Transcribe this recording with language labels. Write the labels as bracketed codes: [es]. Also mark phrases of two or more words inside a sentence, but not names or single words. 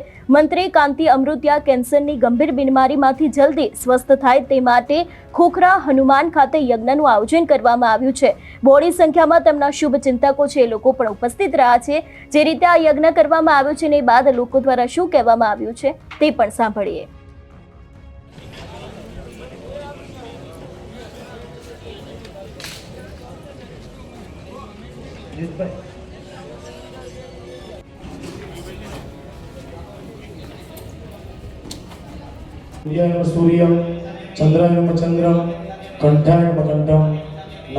[gu] મંત્રી કાંતિ અમૃતિયા કેન્સરની ગંભીર બીમારીમાંથી જલ્દી સ્વસ્થ થાય તે માટે ખોખરા હનુમાન ખાતે યજ્ઞનું આયોજન કરવામાં આવ્યું છે। બહોળી સંખ્યામાં તેમના શુભ ચિંતકો છે એ લોકો પણ ઉપસ્થિત રહ્યા છે। જે રીતે આ યજ્ઞ કરવામાં આવ્યો છે ને બાદ લોકો દ્વારા શું કહેવામાં આવ્યું છે તે પણ સાંભળીએ। [sa] सूर्याय नमः सूर्यं चंद्राय नमः चंद्रं कंठाय नमः कंठं